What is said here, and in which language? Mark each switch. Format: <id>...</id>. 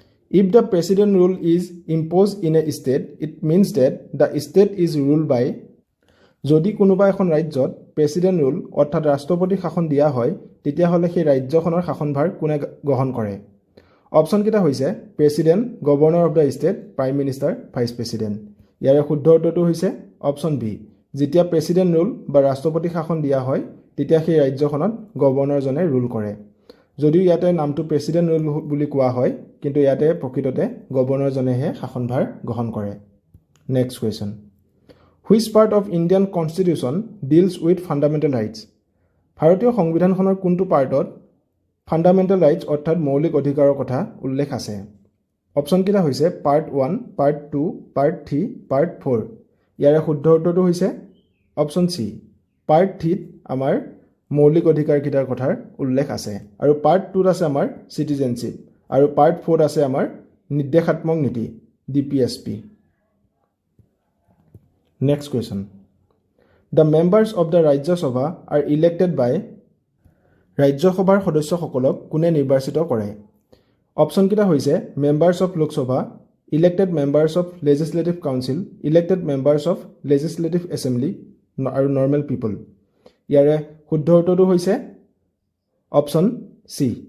<en>If the president rule is imposed in a state, it means that the state is ruled by।</en> <as>যদি কোনোবা এখন ৰাজ্যত president rule অৰ্থাৎ ৰাষ্ট্ৰপতি শাসন দিয়া হয় তেতিয়াহ'লে সেই ৰাজ্যখনৰ শাসনভাৰ কোনে গ্ৰহণ কৰে? অপশ্যন কেইটা হৈছে president, governor of the state, prime minister, vice president. ইয়াৰে শুদ্ধ উত্তৰটো হৈছে অপশ্যন বি। যেতিয়া প্ৰেচিডেণ্ট ৰুল বা ৰাষ্ট্ৰপতি শাসন দিয়া হয় তেতিয়া সেই ৰাজ্যখনত গভৰ্ণৰজনে ৰুল কৰে। যদিও ইয়াতে নামটো প্ৰেচিডেণ্ট ৰুল বুলি কোৱা হয় কিন্তু ইয়াতে প্ৰকৃততে গভৰ্ণৰজনেহে শাসনভাৰ গ্ৰহণ কৰে।</as> <en>Next question. Which part of Indian Constitution deals with fundamental rights?</en> <as>ভাৰতীয় সংবিধানখনৰ কোনটো পাৰ্টত ফাণ্ডামেণ্টেল ৰাইটছ অৰ্থাৎ মৌলিক অধিকাৰৰ কথা উল্লেখ আছে? অপশ্যন কেইটা হৈছে পাৰ্ট 1, পাৰ্ট 2, পাৰ্ট 3, পাৰ্ট 4। ইয়াৰে শুদ্ধ উত্তৰটো হৈছে অপশ্যন চি। পাৰ্ট 3ত আমাৰ মৌলিক অধিকাৰকেইটাৰ কথাৰ উল্লেখ আছে আৰু পাৰ্ট 2ত আছে আমাৰ চিটিজেনশ্বিপ আৰু পাৰ্ট 4ত আছে আমাৰ নিৰ্দেশাত্মক নীতি DPSP।</as> <en>Next question. The members of the Rajya Sabha are elected by।</en> <as>ৰাজ্যসভাৰ সদস্যসকলক কোনে নিৰ্বাচিত কৰে? অপশ্যন কেইটা হৈছে members of Lok Sabha, elected members of legislative council, elected members of legislative assembly আৰু নৰ্মেল পিপল। ইয়াৰে শুদ্ধ উত্তৰটো হৈছে অপশ্যন চি।</as>